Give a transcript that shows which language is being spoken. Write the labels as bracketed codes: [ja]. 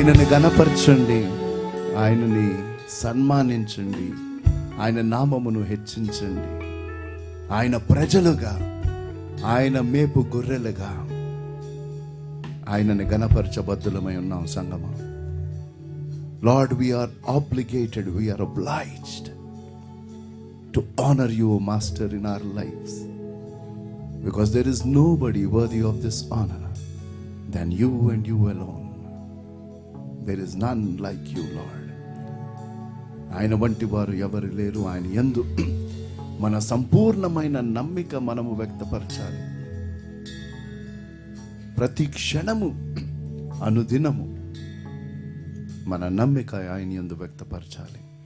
[te] ఘనపరచండి, ఆయనని సన్మానించండి, ఆయన నామమును హెచ్చించండి. ఆయన ప్రజలుగా, ఆయన మేపు గొర్రెలుగా ఆయనని ఘనపరచబద్దులమై ఉన్నాం సంగమా. [en] Lord, we are obligated, we are obliged to honor you, Master, in our lives, because there is nobody worthy of this honor than you and you alone. There is none like you, Lord. [te] ఆయన వంటి వారు ఎవరు లేరు. ఆయన యందు మన సంపూర్ణమైన నమ్మిక మనము వ్యక్తపరచాలి. ప్రతి క్షణము, అనుదినము మన నమ్మిక ఆయన యందు వ్యక్తపరచాలి.